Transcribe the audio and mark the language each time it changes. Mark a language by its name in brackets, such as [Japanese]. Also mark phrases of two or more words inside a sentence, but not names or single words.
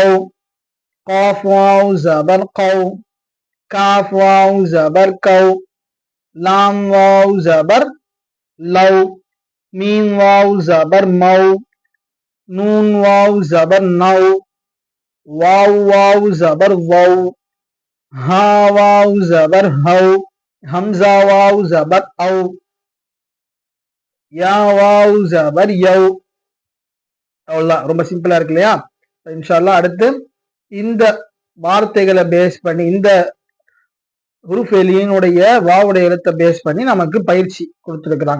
[Arabic] قاف واو زبر قو، كاف واو زبر كو، لام واو زبر لو، ميم واو زبر مو، نون واو زبر نو، واو واو زبر وو، ها واو زبر هو، همزة واو زبر او، يا واو زبر يو. [Tamil] அவ்வளவுதான். ரொம்ப சிம்பிளா இருக்கு இல்லையா? [Arabic] إن شاء الله [Tamil] அடுத்து இந்த வார்த்தைகளை பேஸ் பண்ணி, இந்த ஹுருஃபே லீனுடைய வாவுடைய எழுத்தை பேஸ் பண்ணி நமக்கு பயிற்சி கொடுத்திருக்கிறாங்க.